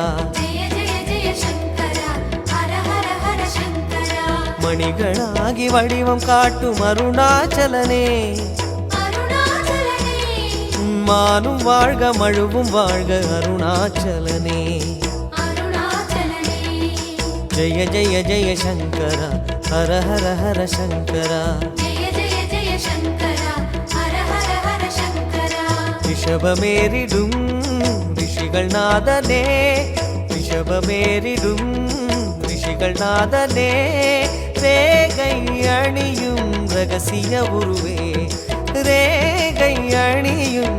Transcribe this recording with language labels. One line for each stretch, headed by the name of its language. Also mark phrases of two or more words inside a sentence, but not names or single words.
Sanskrit: जय जय जय शंकरा हर हर हर शंकरा
Tamil: மணிகளாகி வடிவம் காட்டும் அருணாச்சலனே अरुणाचलने மானும் வாழ்க மழுவும் வாழ்க அருணாச்சலனே अरुणाचलने
Sanskrit: ஜெய ஜெய ஜெய சங்கர ஹர ஹர ஹர சங்கரா जय जय जय शंकरा हर हर हर शंकरा
Tamil: ரிஷபமேறிடும் ரிஷிகள் நாதனே ரிஷபமேறிடும் ரிஷிகள் நாதனே ரேகை அணியும் ரகசிய உருவே ரேகை அணியும்